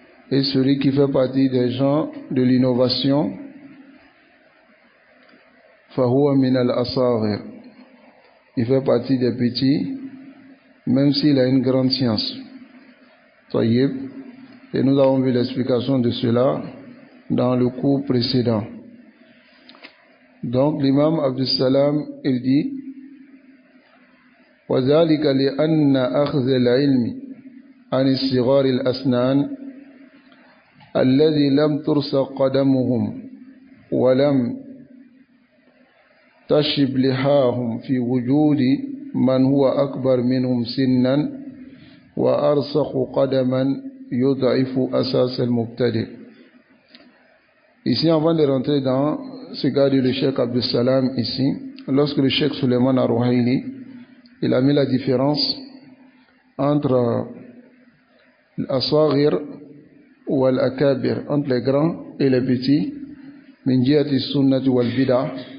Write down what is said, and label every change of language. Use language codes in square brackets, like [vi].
[fr] Et celui qui fait partie des gens de l'innovation, [ar] fahuwa min al-asaghir, [fr] il fait partie des petits, même s'il a une grande science. Tayyib. Et nous avons vu l'explication de cela dans le cours précédent. Donc l'imam Abdus Salam, il dit [ar] وَذَلِكَ لِأَنَّ أَخْذَ الْعِلْمِ عَنِ الصِّغَارِ الْأَسْنَانِ الذي لم ترسق قدمهم ولم تشب لحاهم في وجود من هو أكبر منهم سنا وأرسخ قدما يضعف أساس المبتدئ. [fr] Ici, avant de rentrer dans ce qu'a dit le Cheikh Abdus Salam ici, lorsque le Cheikh Suleiman Ar-Ruhaili, il a mis la différence entre l'Asaghir ou al-akabir, entre les grands et les petits, [ar] min jihati sunnati wal bid'ah.